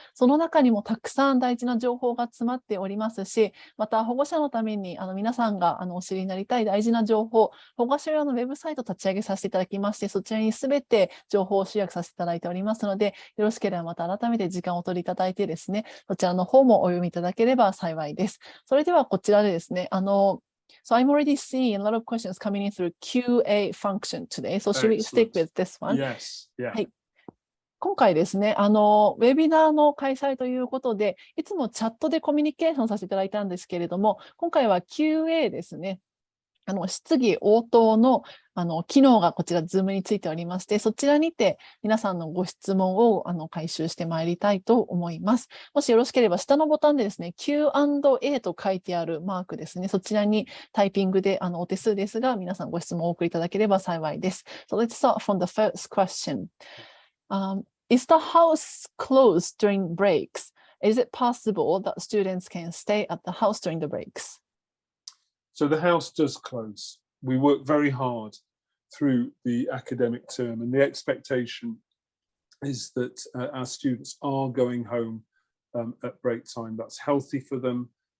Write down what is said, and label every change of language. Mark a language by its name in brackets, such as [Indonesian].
[Japanese] その中にもたくさん大事な情報が詰まっておりますし、また保護者のために皆さんがお知りになりたい大事な情報、保護者用のウェブサイトを立ち上げさせていただきまして、そちらにすべて情報を集約させていただいておりますので、よろしければまた改めて時間をお取りいただいてですね、そちらの方もお読みいただければ幸いです。それではこちらでですね、 [English] So I'm already seeing a lot of questions coming in through QA function today. So should we stick with this one? Yes, yeah. [Japanese] はい。今回ですね、ウェビナーの開催ということで、いつもチャットでコミュニケーションさせていただいたんですけれども、今回は QA ですね。質疑応答の機能がこちら Zoom についておりまして、そちらにて皆さんのご質問を回収してまいりたいと思います。もしよろしければ下のボタンでですね、Q&A と書いてあるマークですね、そちらにタイピングでお手数ですが、皆さんご質問をお送りいただければ幸いです。 [English] So let's start from the first question. Is the house closed during breaks? Is it possible that students can stay at the house during the breaks? So the house does close. We work very hard through the academic term, and the expectation is that our students are going home at break time. That's healthy for them,